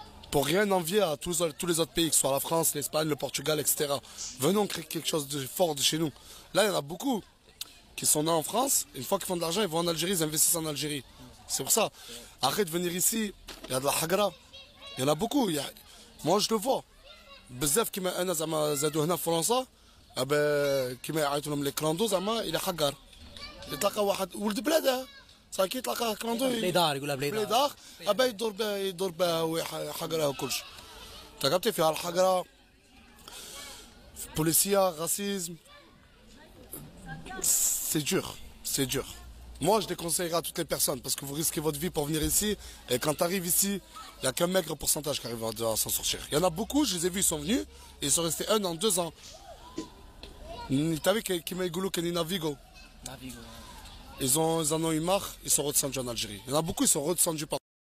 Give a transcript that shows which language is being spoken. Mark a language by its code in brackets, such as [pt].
[fr] Pour rien envier à tous les autres pays, que ce soit la France, l'Espagne, le Portugal, etc. Venons créer quelque chose de fort de chez nous. Là, il y en a beaucoup qui sont nés en France, une fois qu'ils font de l'argent, ils vont en Algérie, ils investissent en Algérie. C'est pour ça. Arrête de venir ici, il y a de la hagra. Il y en a beaucoup. Moi, je le vois. [ar] بزاف كيما انا زعما زادوا هنا في فرنسا كيما يعيطوا لهم لي كلاندو زعما الى حقر يتلقى واحد ولد بلاده صافي كيتلقى كلاندو بليدار يقولها بليدار يدور به حقره وكلشي تلقى فيها الحقره بوليسيه راسيزم [fr] c'est dur. Moi, je déconseillerais à toutes les personnes parce que vous risquez votre vie pour venir ici. Et quand tu arrives ici, il n'y a qu'un maigre pourcentage qui arrive à s'en sortir. Il y en a beaucoup, je les ai vus, ils sont venus et ils sont restés 1 an, 2 ans. Tu as vu qu'ils m'ont Navigo. Ils en ont eu marre, ils sont redescendus en Algérie. Il y en a beaucoup, ils sont redescendus par.